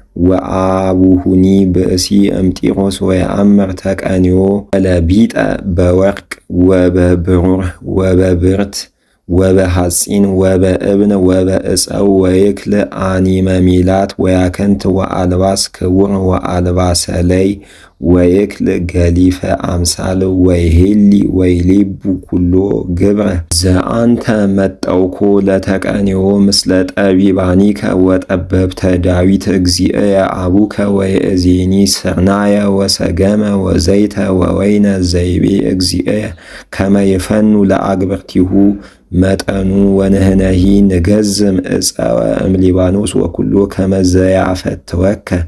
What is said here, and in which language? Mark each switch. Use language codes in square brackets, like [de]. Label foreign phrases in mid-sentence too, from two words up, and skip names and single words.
[gez] ወአቡሁኒ ብእሲ እምጢሮስ ወየአምር ተቀንዮ ለቢጠ በወርቅ ወበብሩር ወበብርት ወበሐፂን ወበእብን ወበዕፀው ወይክል አኒመ ሜላት ወያክንት ወአልባስ ክቡር ወአልባሰ ላይ ወይክል ገሊፈ አምሳል ወይሄሊ ወይሌቡ ኩሎ ግብረ ዘአንተ መጠውኮ ለተቀንዮ ምስለ ጠቢባኒከ ወጠበብተ ዳዊት እግዚእየ አቡከ ወይእዜኒ ስርናየ ወሰገመ ወዘይተ ወወይነ ዘይቤ እግዚእየ ከመ ይፈኑ ለአግብርቲሁ መጠኑ ወንህነሂ ንገዝም ዕፀወ እምሊባኖስ ወኩሎ ከመ ዘያፈትወከ